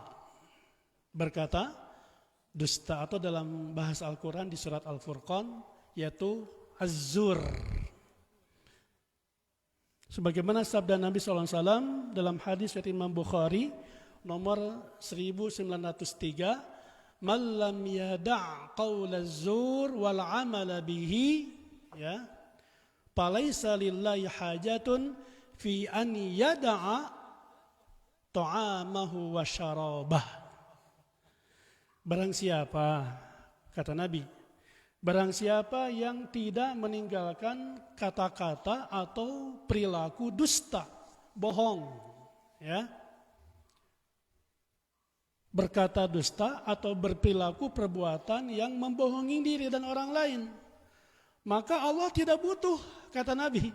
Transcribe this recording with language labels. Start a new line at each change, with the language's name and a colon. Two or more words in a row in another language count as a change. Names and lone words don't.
Indonesian: Berkata dusta atau dalam bahasa Al-Quran di surat Al-Furqan, yaitu az-zur. Sebagaimana sabda Nabi SAW dalam hadis dari Imam Bukhari nomor 1903,
Arabic: "من لم يدع قول الزور والعمل به، يا، فليس لله حاجة في أن يدع طعامه وشرابه."
Indonesian: Barang siapa, kata Nabi, barang siapa yang tidak meninggalkan kata-kata atau perilaku dusta, bohong, ya, berkata dusta atau berperilaku perbuatan yang membohongi diri dan orang lain, maka Allah tidak butuh, kata Nabi.